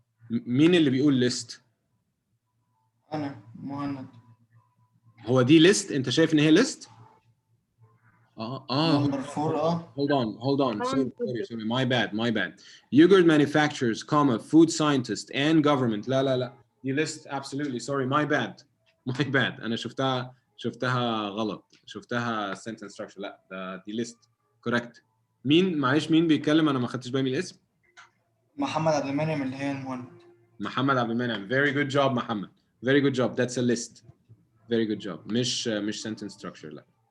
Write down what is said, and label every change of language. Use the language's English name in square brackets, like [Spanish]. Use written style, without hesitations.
[Arabic] مين اللي بيقول list؟ أنا مهند. هو دي list انت شايف ان هي list؟ [English] number 4 hold on sorry my bad yogurt manufacturers comma food scientists and government [Arabic] لا دي list absolutely [English] sorry my bad [Arabic] انا شفتها غلط شفتها [English] sentence structure [Arabic] لا دي list correct. معلش مين بيتكلم انا ما خدتش بالي من الاسم. محمد عبد المنعم اللي هي المهند. [English] محمد عبد المنعم very good job محمد very good job that's a list very good job [Arabic] مش sentence structure لا.